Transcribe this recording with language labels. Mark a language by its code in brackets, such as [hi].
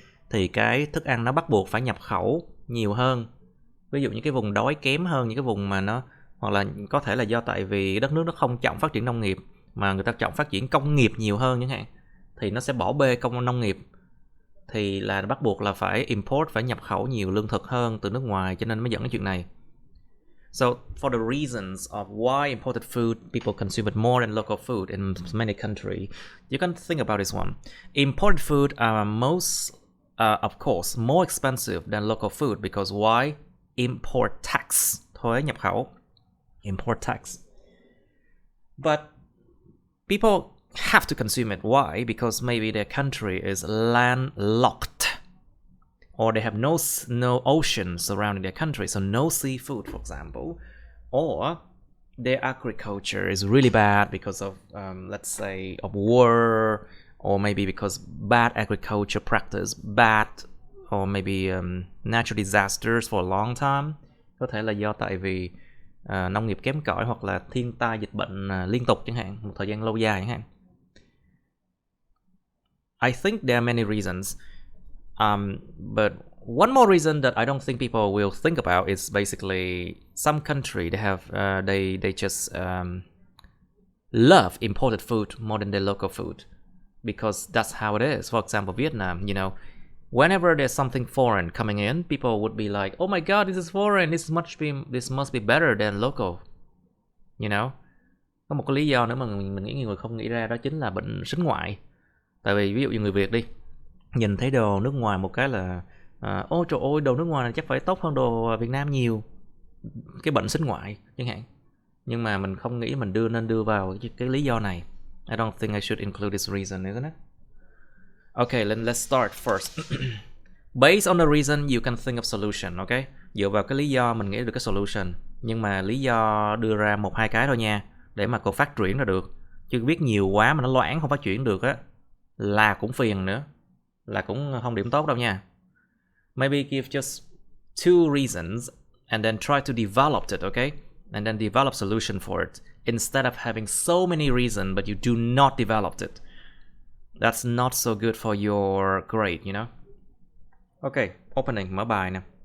[vi] Thì cái thức ăn nó bắt buộc phải nhập khẩu nhiều hơn. Ví dụ như cái vùng đói kém hơn những cái vùng mà nó, hoặc là có thể là do tại vì đất nước nó không trọng phát triển nông nghiệp mà người ta trọng phát triển công nghiệp nhiều hơn chẳng hạn, thì nó sẽ bỏ bê nông nghiệp, thì là bắt buộc là phải import, phải nhập khẩu nhiều lương thực hơn từ nước ngoài, cho nên mới dẫn đến chuyện này. [en] So for the reasons of why imported food people consume it more than local food in many countries, you can think about this one. Imported food are most of course more expensive than local food because why? Import tax, [vi] thuế nhập khẩu, [en] import tax. But people have to consume it. Why? Because maybe their country is landlocked, or they have no oceans surrounding their country, so no seafood, for example, or their agriculture is really bad because of, let's say, of war, or maybe because bad agriculture practice, or maybe natural disasters for a long time. [vi] Có thể là do tại vì nông nghiệp kém cỏi, hoặc là thiên tai dịch bệnh liên tục chẳng hạn, một thời gian lâu dài chẳng hạn. [en] I think there are many reasons, but one more reason that I don't think people will think about is basically some country they have they just love imported food more than their local food, because that's how it is. For example, Vietnam, you know, whenever there's something foreign coming in, people would be like, "Oh my God, this is foreign. This must be better than local." You know, [vi] có một cái lý do nữa mà mình nghĩ nhiều người không nghĩ ra, đó chính là bệnh sính ngoại. Tại vì ví dụ như người Việt đi, nhìn thấy đồ nước ngoài một cái là ôi trời ơi, đồ nước ngoài này chắc phải tốt hơn đồ Việt Nam nhiều. cái bệnh xích ngoại chẳng hạn. Nhưng mà mình không nghĩ mình nên đưa vào cái lý do này. [en] I don't think I should include this reason, isn't it? Okay, let's start first. Based on the reason you can think of solution, okay? [vi] Dựa vào cái lý do mình nghĩ được cái solution. Nhưng mà lý do đưa ra 1-2 cái thôi nha, để mà cậu phát triển ra được. Chứ viết nhiều quá mà nó loãng không phát triển được á, là cũng phiền nữa, là cũng không điểm tốt đâu nha. [en] Maybe give just 2 reasons and then try to develop it, okay? And then develop solution for it instead of having so many reasons but you do not develop it. That's not so good for your grade, you know. Okay, opening, [vi] mở bài nè.